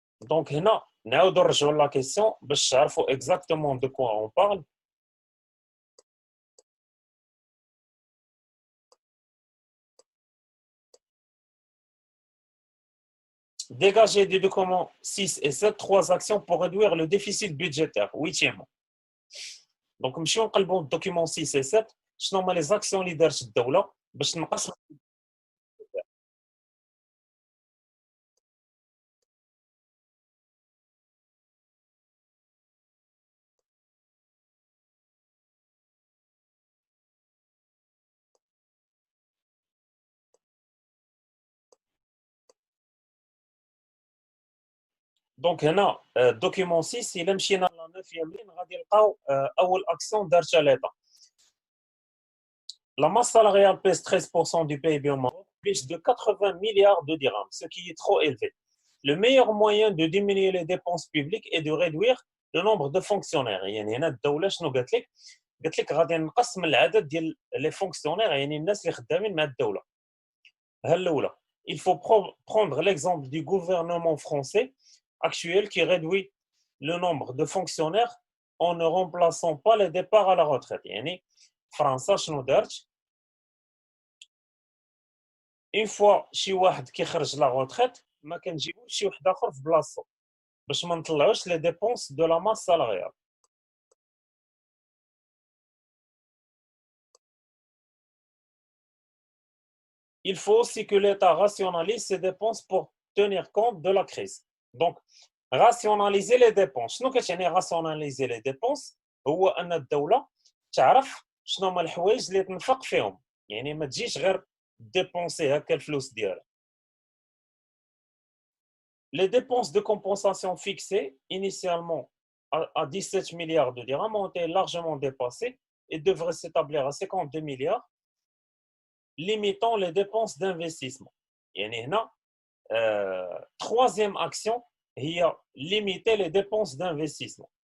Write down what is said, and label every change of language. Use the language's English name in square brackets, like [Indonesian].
[French] Donc, [Arabic] هنا نعاودوا نرجعوا [French] la question [Arabic] باش تعرفوا [French] exactement de quoi on parle. Dégager des documents 6 et 7, 3 actions pour réduire le déficit budgétaire. Huitièmement. [Arabic] Donc, نمشيو نقلبوا الدوكيومون 6 et 7 شنو هما [French] les actions [Arabic] اللي دارت الدولة باش تنقص. دونك هنا دوكيومون 6 الا مشينا ل 9 لين غادي نلقاو اول اكسيون دارتها ليطا. [French] La masse salariale pèse 13% du PIB au Maroc, plus de 80 milliards de dirhams, ce qui est trop élevé. Le meilleur moyen de diminuer les dépenses publiques est de réduire le nombre de fonctionnaires. [Arabic] يعني هنا الدولة شنو قالت لك؟ قالت لك غادي نقص من العدد ديال لي فونكسيونير يعني الناس اللي خدامين مع الدولة. ها الأولى. [French] Il faut prendre l'exemple du gouvernement français actuel qui réduit le nombre de fonctionnaires en ne remplaçant pas les départs à la retraite. [Arabic] يعني فرنسا شنو دارت؟ اون فوا شي واحد كيخرج لا روتريت ما كنجيبوش شي واحد اخر في بلاصتو باش ما نطلعوش لي ديبونس دو لا ماس سالاريال. [French] Il faut aussi que l'État rationalise ses dépenses pour tenir compte de la crise. Donc, rationaliser les dépenses. [Arabic] شنو كتعني [French] rationaliser les dépenses؟ [Arabic] هو أن الدولة تعرف شنو هما الحوايج اللي تنفق فيهم، يعني ما تجيش غير ديبونسي هكا الفلوس ديالها. [French] Les dépenses de compensation fixées initialement à 17 milliards de dirhams ont été largement dépassées et devraient s'établir à 52 milliards, limitant les dépenses d'investissement. [Arabic] يعني هنا [French] troisième action هي limiter les dépenses d'investissement.